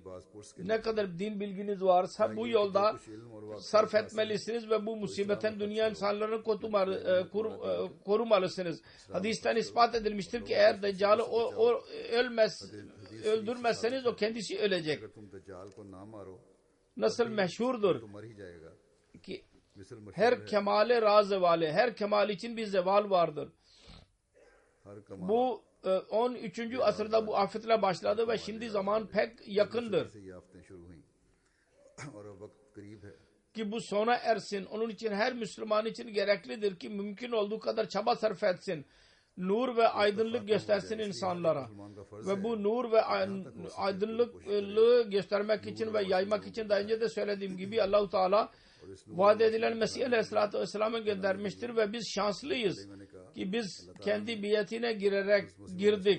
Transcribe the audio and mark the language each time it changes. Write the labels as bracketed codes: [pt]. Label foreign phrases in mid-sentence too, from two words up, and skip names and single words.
[tr] Ne kadar din bilginiz varsa bu yolda sarf etmelisiniz ve bu musibetten dünya insanlarını korumalısınız. Hadisten ispat edilmiştir ki eğer Deccal'ı öldürmezseniz o kendisi ölecek. nasıl meşhurdur [ur] تو مر ہی جائے گا [tr] ki [ur] مثل مشہور [tr] her है kemale razevale, her kemal için bir zeval vardır. [ur] ہر کمال [tr] Bu 13. asırda bu afetle başladı ve şimdi zaman pek yakındır [ur] سے یہ آفتیں شروع ہوئی اور اب وقت قریب ہے [tr] ki bu sona ersin. Onun için her Müslüman için gereklidir ki mümkün olduğu kadar çaba sarf etsin. Nur ve aydınlık göstersin insanlara. Ve bu nur ve aydınlıklığı göstermek için ve yaymak için daha önce de söylediğim gibi Allah-u Teala vaat edilen Mesih [ar] عليه الصلاة والسلام'ı [tr] göndermiştir ve biz şanslıyız ki biz kendi biyetine girdik.